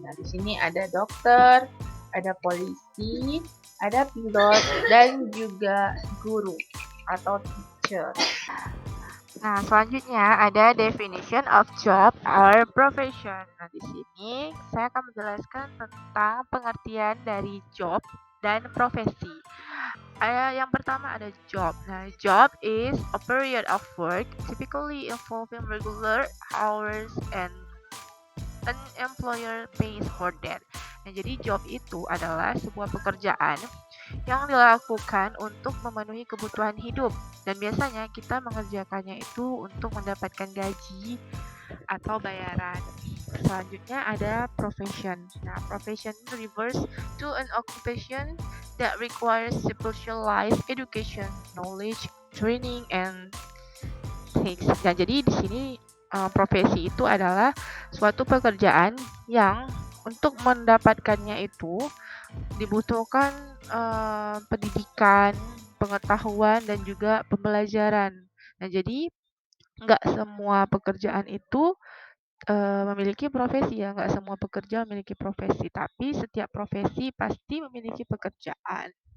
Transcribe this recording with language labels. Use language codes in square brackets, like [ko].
[id] Nah, di sini ada dokter, ada polisi, ada pilot, dan juga guru atau teacher. Nah, selanjutnya ada definition of job or profession. Nah, di sini saya akan menjelaskan tentang pengertian dari job dan profesi. Yang pertama ada job. [en] Nah, job is a period of work typically involving regular hours and an employer pays for that. [id] Nah, jadi job itu adalah sebuah pekerjaan yang dilakukan untuk memenuhi kebutuhan hidup dan biasanya kita mengerjakannya itu untuk mendapatkan gaji atau bayaran. Selanjutnya ada profession. [en] Nah, profession refers to an occupation that requires specialized education, knowledge, training, and things. [id] Nah, jadi di sini profesi itu adalah suatu pekerjaan yang untuk mendapatkannya itu dibutuhkan pendidikan, pengetahuan, dan juga pembelajaran. Nah, jadi nggak semua pekerjaan itu memiliki profesi ya, nggak semua pekerja memiliki profesi, tapi setiap profesi pasti memiliki pekerjaan.